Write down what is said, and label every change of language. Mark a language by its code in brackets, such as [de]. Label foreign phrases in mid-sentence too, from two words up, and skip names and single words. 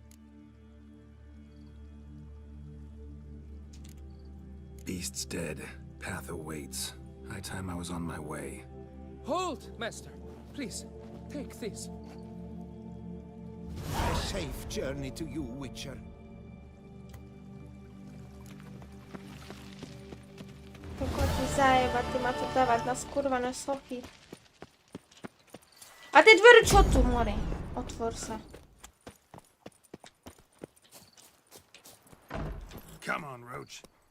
[en] Beast's dead. Path awaits. High time I was on my way. Hold, master. Please, take this. A safe journey to you, Witcher. [sk] Kokoti zajeba, ty ma tu dávať na skurvené sochy. A tie dvere čo tu, mori? Otvor sa. [en] Come on, Roach.